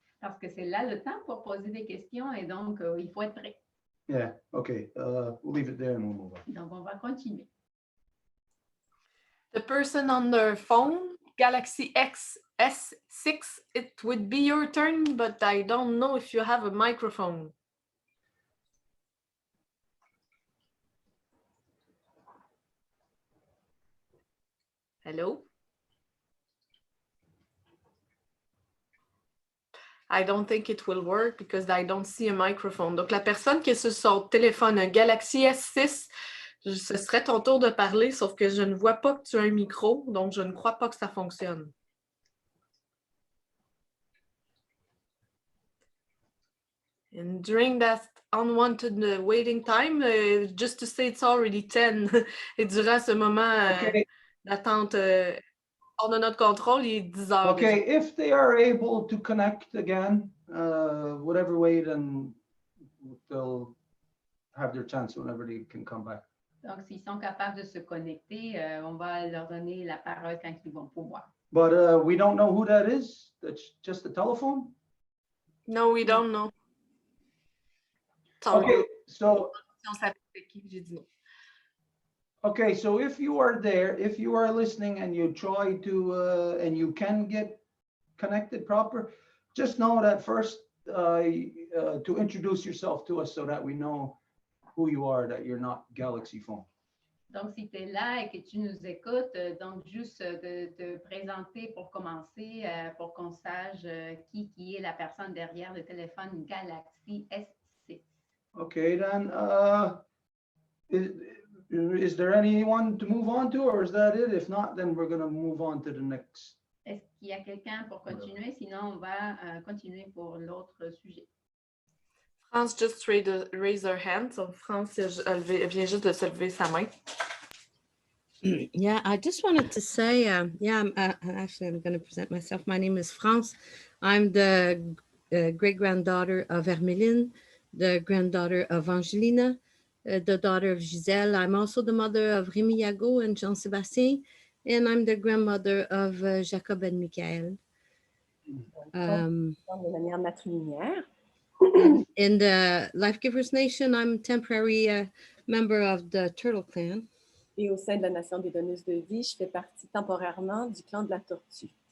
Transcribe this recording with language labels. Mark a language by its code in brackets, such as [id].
[fr] Parce que c'est là le temps pour poser des questions et donc il faut être prêt. [en] Yeah, okay, we'll leave it there and we'll move on. [fr] Donc on va continuer. [en] The person on their phone, Galaxy X S6, it would be your turn, but I don't know if you have a microphone. Hello? I don't think it will work because I don't see a microphone. [fr] Donc, la personne qui est sur son téléphone, un Galaxy S6, ce serait ton tour de parler, sauf que je ne vois pas que tu as un micro, donc je ne crois pas que ça fonctionne. [en] And during that unwanted waiting time, just to say it's already 10, [fr] et durant ce moment d'attente hors de notre contrôle, il est 10 heures. [en] Okay, [fr] déjà. [en] if they are able to connect again, whatever way, then they'll have their chance whenever they can come back. [fr] Donc, s'ils sont capables de se connecter, on va leur donner la parole quand ils vont pouvoir. [en] But we don't know who that is. That's just a telephone. No, we don't know. Okay, so [fr] Si on savait c'est qui, j'ai dit non. [en] okay, so if you are there, if you are listening and you try to and you can get connected proper, just know that first to introduce yourself to us so that we know who you are, that you're not Galaxy Phone. [fr] Donc, si tu es là et que tu nous écoutes, donc juste de te présenter pour commencer, pour qu'on sache qui est la personne derrière le téléphone Galaxy S6. [en] Okay, then is there anyone to move on to, or is that it? If not, then we're going to move on to the next. [fr] Est-ce qu'il y a quelqu'un pour continuer? Sinon, on va continuer pour l'autre sujet. [en] France just raise her hand. [fr] Donc, France elle vient juste de se lever sa main. [en] Yeah, I just wanted to say, I'm going to present myself. My name is France. I'm the great-granddaughter of Hermeline, the granddaughter of Angelina, the daughter of Giselle. I'm also the mother of Rémi Yago and Jean-Sébastien, and I'm the grandmother of Jacob and Michael. [fr] De manière matrilinéaire. [en] In the Life Givers Nation, I'm temporary member of the Turtle Clan. [fr] Et au sein de la Nation des donneuses de vie, je fais partie temporairement du clan de la tortue.